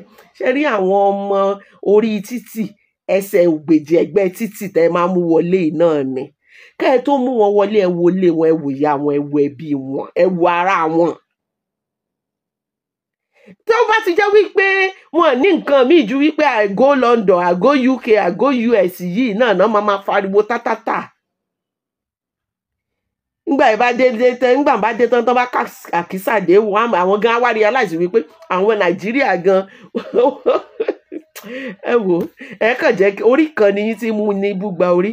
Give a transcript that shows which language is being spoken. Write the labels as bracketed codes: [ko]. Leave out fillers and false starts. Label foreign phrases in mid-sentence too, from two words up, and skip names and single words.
[yo] Ṣé rí àwọn ọmọ orí títì ẹsẹ̀ ògbèjì ẹgbẹ́ títì tẹ́ máa mú wọlé náà ni. Kẹ́ ẹ tó mú wọn wọlé ẹ wọlé wọn, ẹ wò ìyá wọn, ẹ wò ẹbí wọn, ẹ wò ara wọn. Tó bá ti jẹ́ wípé wọn ní nǹkan míì ju wípé [pcm] I go London, I go UK, I go US [yo] yìí náà máa fariwo tátátà. Ngbà bá dé tán bá àkísà dé wọn àwọn gan wá realize wípé àwọn Nàìjíríà gan ẹ wò ẹ kàn jẹ́ orí kan ni yín tí mú ní búgba orí.